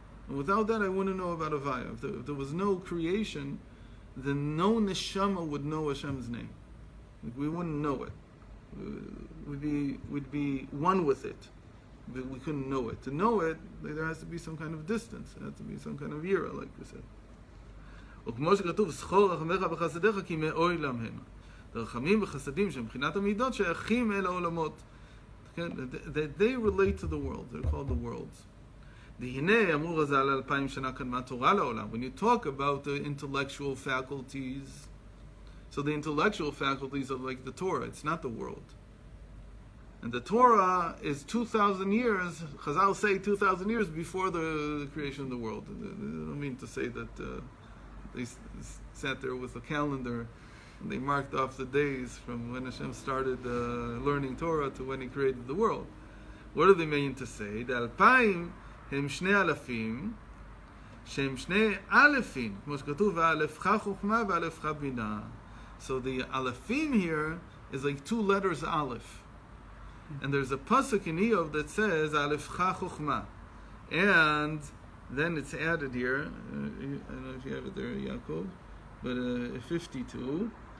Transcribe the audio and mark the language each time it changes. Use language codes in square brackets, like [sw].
[en] And without that, I wouldn't know about Havaya. If there was no creation, then no neshama would know Hashem's name. Like, we wouldn't know it. We'd be one with it, but we couldn't know it. To know it, there has to be some kind of distance. There has to be some kind of yira, like we said. [he] וכמו שכתוב, זכור רחמך וחסדיך כי מאוילם הם. רחמים וחסדים שהם מבחינת המידות שייכים אל העולמות. [en] They relate to the world. They're called the worlds. [he] והנה אמרו רז"ל 2000 שנה קדמה תורה לעולם. [en] When you talk about the intellectual faculties, so the intellectual faculties are like the Torah. It's not the world. And the Torah is 2,000 years, Chazal say 2,000 years before the creation of the world. I don't mean to say that they sat there with a calendar and they marked off the days from when Hashem started learning Torah to when He created the world. What do they mean to say? [he] The Alpayim הם שני אלפים, שהם שני אלפים, כמו שכתוב, ואלפך חוכמה ואלפך בינה. [en] So the alefim here is like 2 letters aleph. And there's a pasuk in Eov that says, [he] alefcha chokhmah. [en] And then it's added here, I don't know if you have it there, Yaakov, but 52.